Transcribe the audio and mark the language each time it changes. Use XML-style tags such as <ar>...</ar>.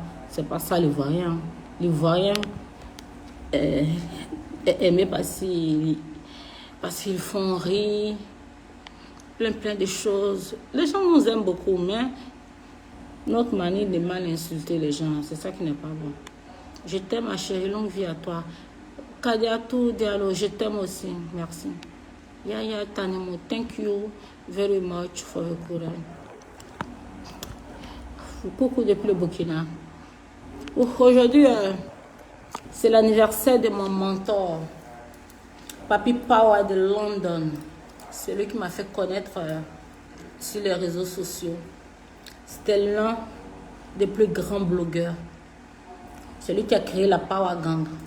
<fr>C'est pas ça l'Ivoirien. L'Ivoirien est aimé parce qu'ils font rire, plein de choses. Les gens nous aiment beaucoup, mais notre manière de mal insulter les gens, c'est ça qui n'est pas bon. Je t'aime, ma chérie, longue vie à toi. Kadiatou Diallo, je t'aime aussi, merci.</fr> <en>Yaya Tanemo, thank you very much for your courage.</en> <fr>Coucou depuis le Burkina. Aujourd'hui, c'est l'anniversaire de mon mentor, Papi Power de London. C'est lui qui m'a fait connaître sur les réseaux sociaux. C'était l'un des plus grands blogueurs. C'est lui qui a créé la Power Gang.</fr>